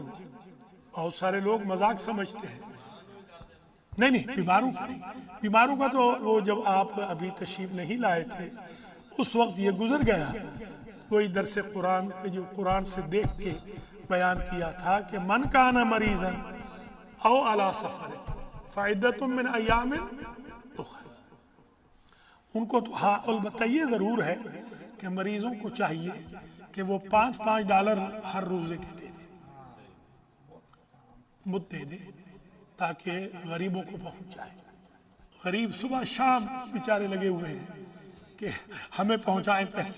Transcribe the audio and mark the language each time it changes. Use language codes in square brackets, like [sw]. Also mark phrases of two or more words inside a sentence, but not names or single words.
[ur] وہ بہت سارے لوگ مذاق سمجھتے ہیں. نہیں بیماروں کا نہیں. بیماروں کا تو وہ جب آپ ابھی تشریف نہیں لائے تھے اس وقت یہ گزر گیا. کوئی درس قرآن کے جو قرآن سے دیکھ کے بیان کیا تھا کہ [ar] من کان مریضا او علی سفر فعدۃ من ایام اخر. [ur] ان کو تو ہاں البتہ یہ ضرور ہے کہ مریضوں کو چاہیے کہ وہ $5 ہر روزے کے دے دیں، مد دے دیں تاکہ غریبوں کو پہنچ جائے. غریب صبح شام بیچارے لگے ہوئے ہیں کہ ہمیں پہنچائیں پیسے.